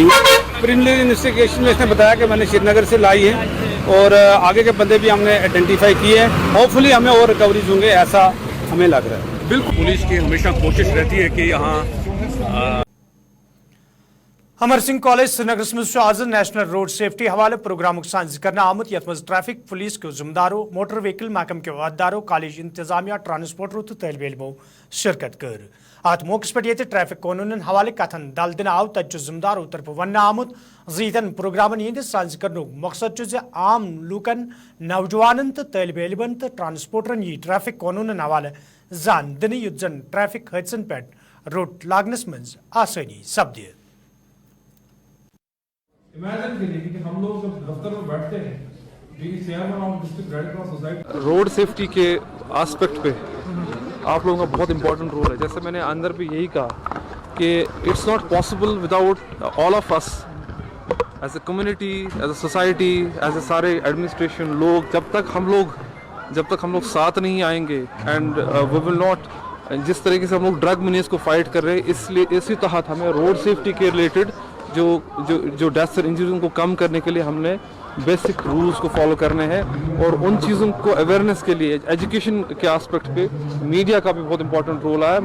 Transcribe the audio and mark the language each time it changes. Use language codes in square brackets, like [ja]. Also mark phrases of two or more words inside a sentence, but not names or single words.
[en] preliminary investigation [hi] में इसने बताया कि मैंने श्रीनगर से लाई है, और आगे के बंदे भी हमने आइडेंटिफाई किए हैं। होपफुली हमें और रिकवरीज होंगे, ऐसा हमें लग रहा है। बिल्कुल, पुलिस की हमेशा कोशिश रहती है कि यहाँ [ks] अमर सिंह कॉलेज श्रीनगर मज आज [en] national road safety [ks] हवाले प्रोग्राम साज करना आमुत, यथ मज [en] traffic police [ks] के जिम्मेदारों, [en] motor vehicle [ks] महकम के अहदेदारों, कॉलेज इंतजामिया, ट्रांसपोर्टरों तो तलब इलमों शिरकत कर। अत मौके पे ट्रैफिक कानून हवाले कथन दल दिन आव, तत जिम्मेदारों तरफ वन आमुत जीतन प्रोग्रामन हंद साज कर मकसद आम लूकन, नौजवान तो तलब इलमन तो ट्रांसपोर्टरन यह ट्रैफिक कानून हवाले जान दिन, युत जन ट्रैफिक हादसन पे रोक लागनस मज आसानी सपदे। [hi] इमेजिन करिए कि हम लोग जब दफ्तर में बैठते हैं, [en] chairman of district Red Cross society, road safety [hi] के एस्पेक्ट पे आप लोगों का बहुत [en] important role [hi] है। जैसे मैंने अंदर भी यही कहा कि [en] it's not possible without all of us as a community, as a society, as a [hi] सारे एडमिनिस्ट्रेशन लोग, जब तक हम लोग साथ नहीं आएंगे, [en] and we will not, [hi] जिस तरीके से हम लोग [en] drug menace [hi] को फाइट कर रहे हैं, इसलिए इसी तहत हमें [en] road safety [hi] के रिलेटेड जो डेथ्स और इंजरीज को कम करने के लिए हमने [en] basic rules [hi] को फॉलो करने हैं, और उन चीज़ों को अवेयरनेस के लिए एजुकेशन के एस्पेक्ट पे मीडिया का भी बहुत [en] important role [hi] है।